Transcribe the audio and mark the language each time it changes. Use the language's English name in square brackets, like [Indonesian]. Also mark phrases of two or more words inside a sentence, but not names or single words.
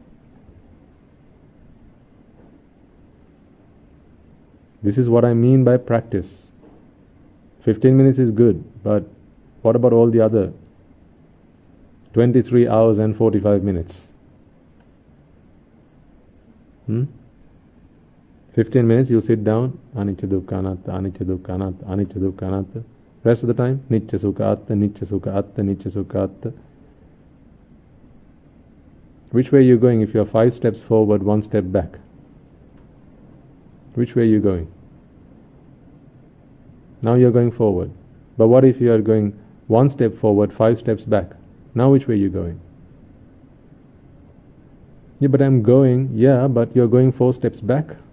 [English] This is what I mean by practice. 15 minutes is good, but what about all the other 23 hours and 45 minutes? 15 minutes, you sit down, [Pali] anicca dukkha anatta, anicca dukkha anatta, anicca dukkha anatta. [English] Rest of the time, [Pali] nicca sukha atta, nicca sukha atta, nicca sukha atta. [English] Which way are you going if you're 5 steps forward, 1 step back? Which way are you going? Now you're going forward. But what if you are going 1 step forward, 5 steps back? Now which way are you going? Yeah, but I'm going, yeah, but you're going 4 steps back.